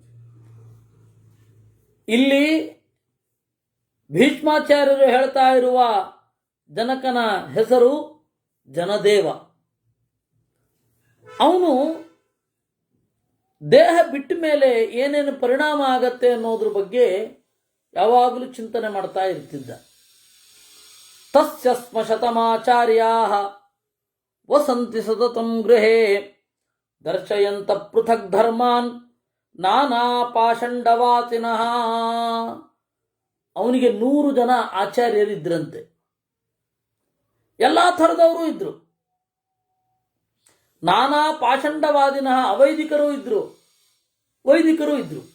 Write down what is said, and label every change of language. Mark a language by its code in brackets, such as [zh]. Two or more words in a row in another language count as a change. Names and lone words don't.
[kn] ಇಲ್ಲಿ ಭೀಷ್ಮಾಚಾರ್ಯರು ಹೇಳ್ತಾ ಇರುವ ಜನಕನ ಹೆಸರು ಜನದೇವ. ಅವನು ದೇಹ ಬಿಟ್ಟ ಮೇಲೆ ಏನೇನು ಪರಿಣಾಮ ಆಗತ್ತೆ ಅನ್ನೋದ್ರ ಬಗ್ಗೆ ಯಾವಾಗಲೂ ಚಿಂತನೆ ಮಾಡ್ತಾ ಇರ್ತಿದ್ದ. [sa] ತಸ್ಯ ಸ್ಮ ಶತಮಾಚಾರ್ಯಾಃ ವಸಂತಿ ಸತತಂ ಗೃಹೇ ದರ್ಶಯಂತ ಪೃಥಕ್ ಧರ್ಮಾನ್ ನಾನಾ ಪಾಷಂಡವಾಸಿನಃ. [kn] ಅವನಿಗೆ 100 ಜನ ಆಚಾರ್ಯರಿದ್ರಂತೆ. ಎಲ್ಲ ಥರದವರು ಇದ್ರು. [sa] ನಾನಾ ಪಾಷಂಡವಾದಿನಃ, [kn] ಅವೈದಿಕರು ಇದ್ರು, ವೈದಿಕರು ಇದ್ರು.